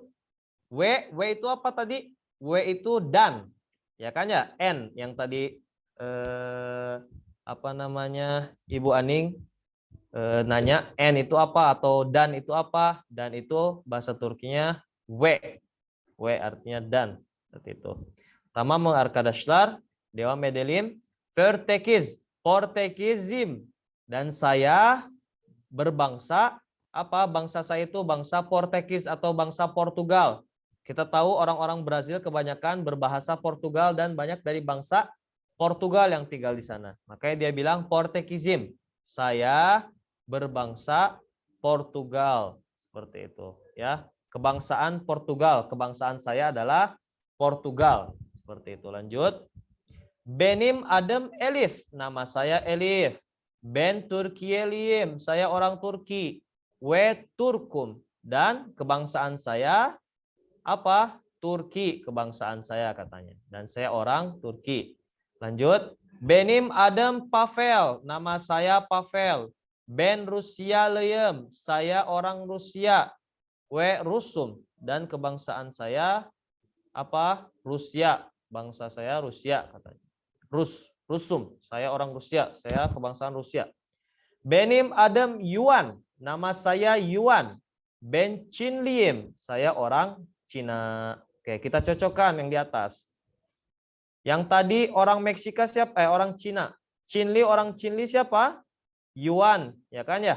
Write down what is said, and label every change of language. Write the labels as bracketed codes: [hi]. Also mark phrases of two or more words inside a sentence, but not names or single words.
[id] W itu apa tadi? W itu dan. Ya kan ya? N yang tadi Ibu Aning nanya N itu apa atau dan itu apa? Dan itu bahasa Turkinya W. W artinya dan. Seperti itu. [tr] Tamam mı arkadaşlar? Devam edelim. Portekizim. [id] Dan saya berbangsa apa? Bangsa saya itu bangsa Portugis atau bangsa Portugal. Kita tahu orang-orang Brazil kebanyakan berbahasa Portugal dan banyak dari bangsa Portugal yang tinggal di sana. Makanya dia bilang Portekizim. Saya berbangsa Portugal. Seperti itu ya. Kebangsaan Portugal. Kebangsaan saya adalah Portugal. Seperti itu. Lanjut. [tr] Benim adım Elif. [id] Nama saya Elif. [tr] Ben Türkiye'liyim. [id] Saya orang Turki. [tr] We Turkum. [id] Dan kebangsaan saya apa? Turki kebangsaan saya katanya. Dan saya orang Turki. Lanjut. [tr] Benim adım Pavel. [id] Nama saya Pavel. [tr] Ben Rusyalıyım. [id] Saya orang Rusia. [tr] We Rusum. [id] Dan kebangsaan saya apa? Rusia. Bangsa saya Rusia katanya. Rusum. Saya orang Rusia. Saya kebangsaan Rusia. [tr] Benim adım [id] Yuan. Nama saya Yuan. [tr] Ben Chinliyim. [id] Saya orang Cina. Oke, kita cocokkan yang di atas. Yang tadi orang Meksika siapa? Orang Cina. Chinli, orang Chinli siapa? Yuan, ya kan ya?